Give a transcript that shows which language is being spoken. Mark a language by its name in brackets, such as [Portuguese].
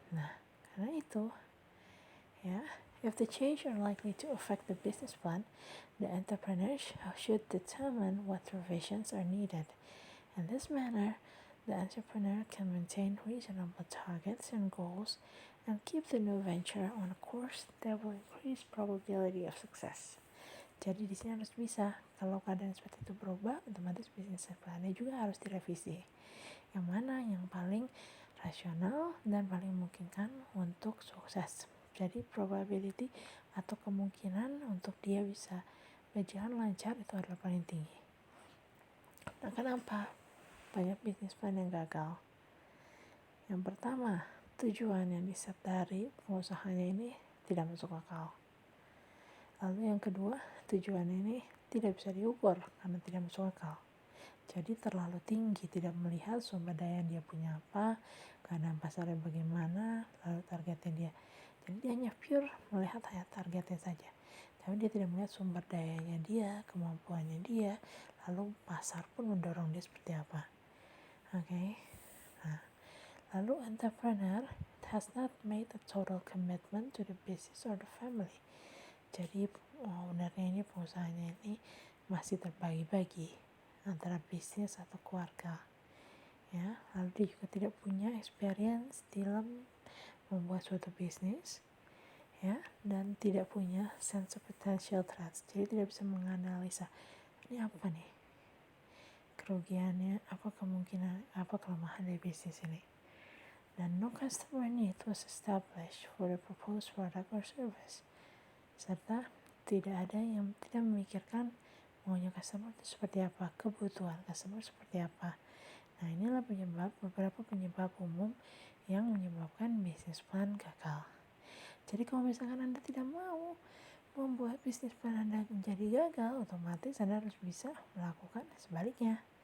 [Indonesian] Nah, karena itu ya, [English] if the change are likely to affect the business plan, the entrepreneurs should determine what revisions are needed. In this manner, the entrepreneur can maintain reasonable targets and goals and keep the new venture on a course that will increase probability of success. [Indonesian] Jadi di sini harus bisa, kalau keadaan seperti itu berubah, otomatis bisnis plannya juga harus direvisi. Yang mana yang paling rasional dan paling memungkinkan untuk sukses. Jadi probability atau kemungkinan untuk dia bisa berjalan lancar itu adalah paling tinggi. Nah, kenapa banyak bisnis plan yang gagal? Yang pertama, tujuan yang diset dari pengusahanya ini tidak masuk akal. Lalu yang kedua, tujuan ini tidak bisa diukur karena tidak masuk akal. Jadi terlalu tinggi, tidak melihat sumber daya yang dia punya apa, keadaan pasarnya bagaimana, lalu targetnya dia. Jadi dia hanya pure melihat targetnya saja. Tapi dia tidak melihat sumber dayanya dia, kemampuannya dia, lalu pasar pun mendorong dia seperti apa. Oke. Nah, lalu [English] entrepreneur has not made a total commitment to the business or the family. [Indonesian] Jadi ownernya ini, pengusahanya ini masih terbagi-bagi antara bisnis atau keluarga. Ya, lalu dia juga tidak punya experience dalam membuat suatu bisnis, ya, dan tidak punya [English] sense of potential threats. [Indonesian] Jadi tidak bisa menganalisa ini apa nih kerugiannya, apa kemungkinan, apa kelemahan dari bisnis ini. Dan [English] no customer need was established for the proposed product or service. [Indonesian] Serta tidak ada yang tidak memikirkan maunya customer itu seperti apa, kebutuhan customer seperti apa. Nah, inilah beberapa penyebab umum yang menyebabkan bisnis plan gagal. Jadi kalau misalkan Anda tidak mau membuat bisnis plan Anda menjadi gagal, otomatis Anda harus bisa melakukan sebaliknya.